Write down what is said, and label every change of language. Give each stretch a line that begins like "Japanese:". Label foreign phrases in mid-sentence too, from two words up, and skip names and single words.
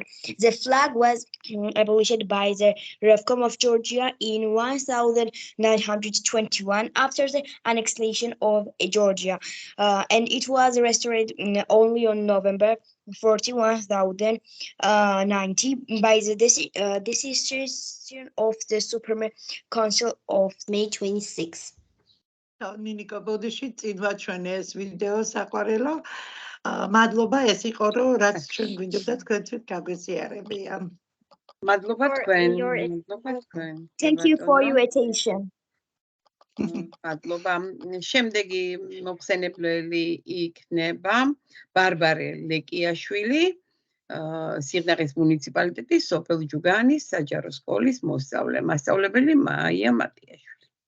English: The flag was abolished by the Revcom of Georgia in 1921 after the annexation of Georgia, and it was restored only on November 41,090 by the decision of the Supreme Council of May 26.
Georgian: ნინიკო, ბოდიში წინ ვაჩვენე ეს ვიდეო საყვარელო. მადლობა, ეს იყო რომ რაც ჩვენ გვინდოდა თქვენთვის გაგვეზიარებია. მადლობა თქვენ.
English: Thank you for your attention.
Georgian: მადლობა. შემდეგი მოხსენებელი იქნება ბარბარე ლეკიაშვილი, სიღნაღის მუნიციპალიტეტის სოფელ ჯუგანის საჯარო სკოლის მასწავლებელი მაია მატიაშვილი.